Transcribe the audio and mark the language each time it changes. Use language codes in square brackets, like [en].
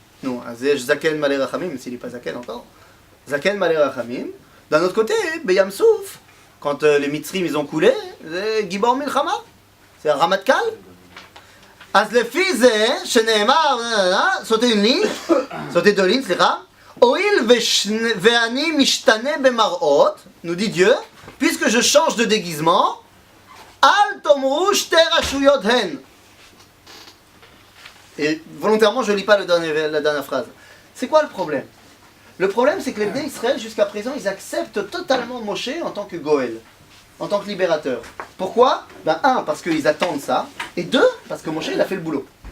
[fr] Non, [he] אז יש זקן מלא רחמים, [fr] mais s'il n'est pas [he] זקן [fr] encore. [he] זקן מלא רחמים. [fr] D'un autre côté, Beyam Souf, quand les Mitzrim ils ont coulé, c'est Gibor Milchama. C'est un Ramatkal. [he] אז לפי זה, שנאמר, [fr] sauter une ligne, sauter deux lignes, [he] סליחה. הואיל ואני משתנה במראות, [fr] nous dit Dieu, puisque je change de déguisement, [he] אל תאמרו שתי רשויות הן. [fr] Et volontairement, je ne lis pas la dernière phrase. C'est quoi le problème? Le problème, c'est que les Bnei Israël, jusqu'à présent, ils acceptent totalement Moshe en tant que Goël, en tant que libérateur. Pourquoi? Ben, un, parce qu'ils attendent ça, et deux, parce que Moshe, il a fait le boulot.